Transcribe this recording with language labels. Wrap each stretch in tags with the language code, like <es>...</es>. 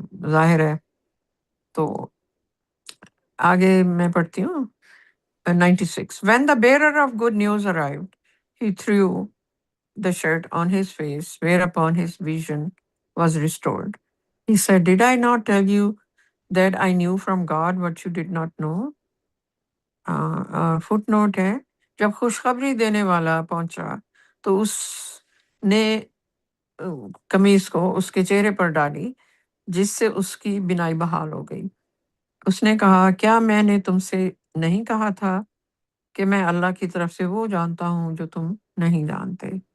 <ur>ظاہر ہے۔ تو آگے میں پڑھتی ہوں</ur> <en>96۔ When the bearer of good news arrived, he threw the shirt on his face, whereupon his vision was restored. He said, Did I not tell you that I knew from God what you did not know?</en> <ur>Fit note ہے، جب خوشخبری دینے والا پہنچا تو اس نے قمیص کو اس کے چہرے پر ڈالی، جس سے اس کی بینائی بحال ہو گئی۔ اس نے کہا، کیا میں نے تم سے نہیں کہا تھا کہ میں اللہ کی طرف سے وہ جانتا ہوں جو تم نہیں جانتے؟</ur>